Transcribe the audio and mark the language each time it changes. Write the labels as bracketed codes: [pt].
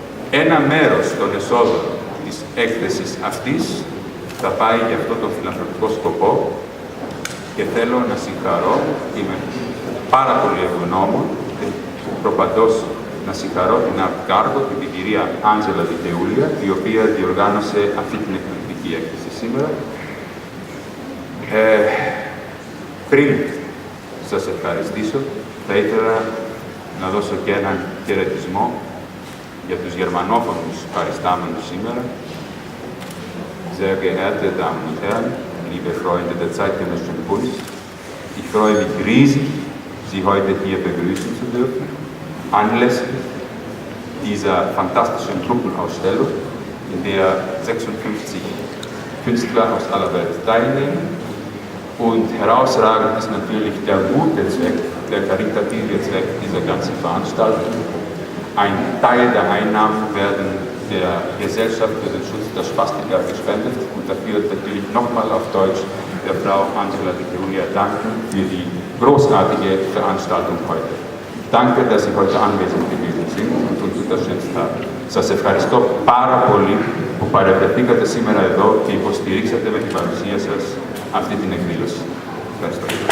[el] Ένα μέρος των εσόδων της έκθεσης αυτής θα πάει για αυτό τον φιλανθρωπικό σκοπό και θέλω να συγχαρώ, είμαι πάρα πολύ ευγνώμων, προπαντός να συγχαρώ την Art Cargo και την κυρία Άντζελα Δικαιούλια, η οποία διοργάνωσε αυτή την εκπληκτική έκθεση σήμερα. Πριν σας ευχαριστήσω, θα ήθελα να δώσω και έναν χαιρετισμό για τους γερμανόφωνους παριστάμενους σήμερα. [de] Sehr geehrte Damen und Herren, liebe Freunde der zeitgenössischen Kunst, ich freue mich riesig, Sie heute hier begrüßen zu dürfen, anlässlich dieser fantastischen Gruppenausstellung, in der 56 Künstler aus aller Welt teilnehmen. Und herausragend ist natürlich der gute Zweck, der karitative Zweck dieser ganzen Veranstaltung. Ein Teil der Einnahmen werden der Gesellschaft für den Schutz der Spastiker gespendet und dafür natürlich nochmal auf Deutsch der Frau Άντζελα Δικαιούλια danken für die großartige Veranstaltung heute. Danke, dass Sie heute anwesend gewesen sind und uns unterstützt haben. [el] Σας ευχαριστώ πάρα πολύ που παρευρεθήκατε σήμερα εδώ και υποστηρίξατε με την παρουσία σας αυτή την εκδήλωση. Ευχαριστώ.